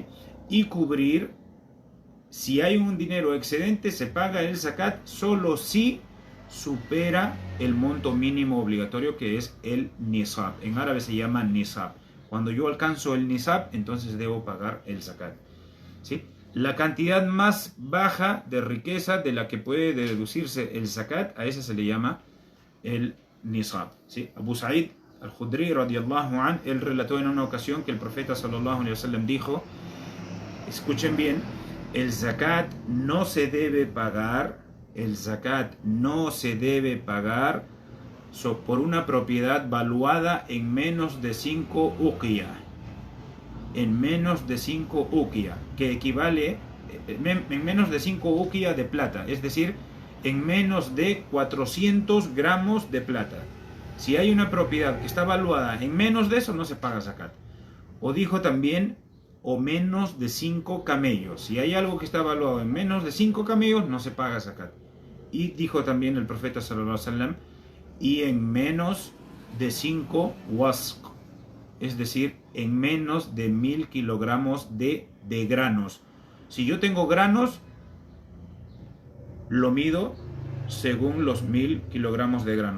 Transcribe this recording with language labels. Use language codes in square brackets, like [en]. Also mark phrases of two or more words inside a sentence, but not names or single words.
[es] Y cubrir, si hay un dinero excedente, se paga el zakat solo si supera el monto mínimo obligatorio, que es el nisab. En árabe se llama nisab. Cuando yo alcanzo el nisab, entonces debo pagar el zakat, ¿sí? La cantidad más baja de riqueza de la que puede deducirse el zakat, a esa se le llama el nisab, ¿sí? Abu Sa'id al-Khudri [ar] رضي الله عن, [es] él relató en una ocasión que el profeta [ar] صلى الله عليه وسلم [es] dijo, escuchen bien, el zakat no se debe pagar, el zakat no se debe pagar por una propiedad valuada en menos de 5 uqiyah, en menos de 5 uqiyah, que equivale en menos de 5 uqiyah de plata, es decir, en menos de 400 gramos de plata. Si hay una propiedad que está valuada en menos de eso, no se paga zakat. O dijo también, o menos de 5 camellos. Si hay algo que está valuado en menos de 5 camellos, no se paga zakat. Y dijo también el profeta [ar] صلى الله عليه وسلم, [es] y en menos de 5 wasq, es decir, en menos de 1000 kilogramos de granos. Si yo tengo granos, lo mido según los 1000 kilogramos de granos.